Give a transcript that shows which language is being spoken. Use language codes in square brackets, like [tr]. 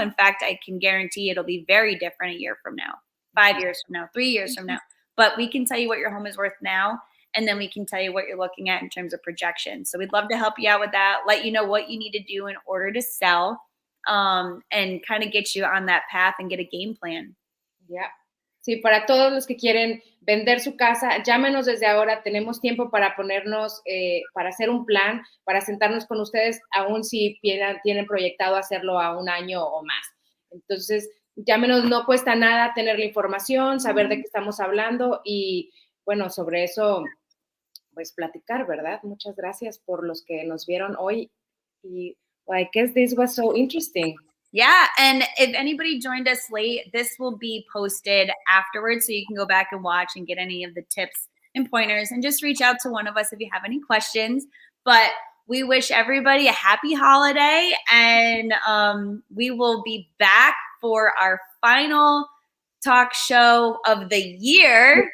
[en] In fact, I can guarantee it'll be very different a year from now, 5 years from now, 3 years from now. But we can tell you what your home is worth now, and then we can tell you what you're looking at in terms of projection. So we'd love to help you out with that, let you know what you need to do in order to sell, and kind of get you on that path and get a game plan. Yeah. [es] Sí, para todos los que quieren vender su casa, llámenos desde ahora. Tenemos tiempo para ponernos, para hacer un plan, para sentarnos con ustedes, aún si tienen proyectado hacerlo a un año o más. Entonces, llámenos, no cuesta nada tener la información, saber de qué estamos hablando y, bueno, sobre eso, pues platicar, ¿verdad? Muchas gracias por los que nos vieron hoy. [en] Y well, I guess this was so interesting. Yeah, and if anybody joined us late, this will be posted afterwards, so you can go back and watch and get any of the tips and pointers, and just reach out to one of us if you have any questions. But we wish everybody a happy holiday, and we will be back for our final talk show of the year.